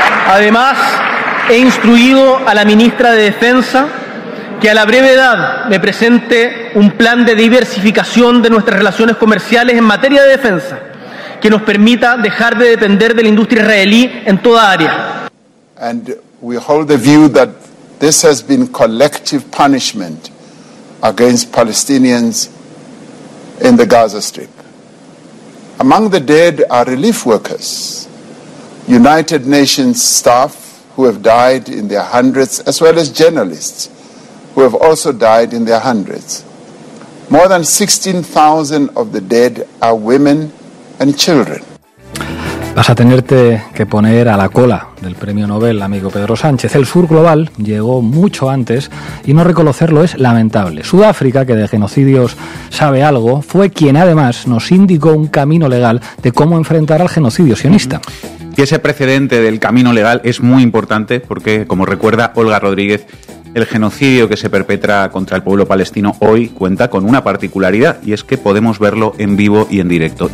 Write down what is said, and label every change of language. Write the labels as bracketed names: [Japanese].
[Spanish] Además, he instruido a la ministra de Defensa que a la brevedad me presente un plan de diversificación de nuestras relaciones comerciales en materia de defensa que nos permita dejar de depender de la industria israelí en toda área. [English] And we hold the view that this has been collective punishment against Palestinians in the Gaza Strip. Among the dead are relief workers, United Nations staff who have died in their hundreds, as well as journalists who have also died in their hundreds. More than 16,000 of the dead are women and children. [Spanish] Vas a tenerte que poner a la cola del premio Nobel, amigo Pedro Sánchez. El sur global llegó mucho antes y no reconocerlo es lamentable. Sudáfrica, que de genocidios sabe algo, fue quien además nos indicó un camino legal de cómo enfrentar al genocidio sionista. Y ese precedente del camino legal es muy importante porque, como recuerda Olga Rodríguez, el genocidio que se perpetra contra el pueblo palestino hoy cuenta con una particularidad, y es que podemos verlo en vivo y en directo.